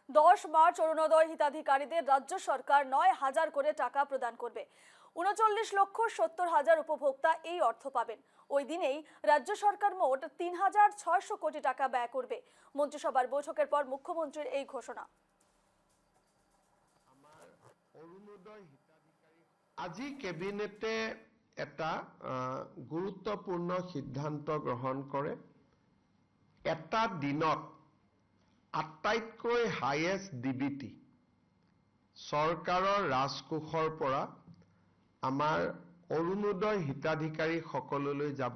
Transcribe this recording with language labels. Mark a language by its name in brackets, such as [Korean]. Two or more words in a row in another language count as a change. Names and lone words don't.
[Bangla] 10 মার্চ অরুণোদয় হিতাধিকারীদের রাজ্য সরকার 9,000 করে টাকা প্রদান করবে। 39,70,000 উপভোক্তা এই অর্থ পাবেন। ওই দিনেই রাজ্য সরকার মোট 3,600 কোটি টাকা ব্যয় করবে। মন্ত্রিসভার বৈঠকের পর মুখ্যমন্ত্রীর এই ঘোষণা। [Assamese] আজি কেবিনেটে এটা গুৰুত্বপূৰ্ণ সিদ্ধান্ত গ্ৰহণ কৰে। এটা দিনত আটাইতকৈ [English] highest DBT [Assamese] চৰকাৰৰ ৰাজকোষৰ পৰা আমাৰ অৰুণোদয় হিতাধিকাৰী সকললৈ যাব।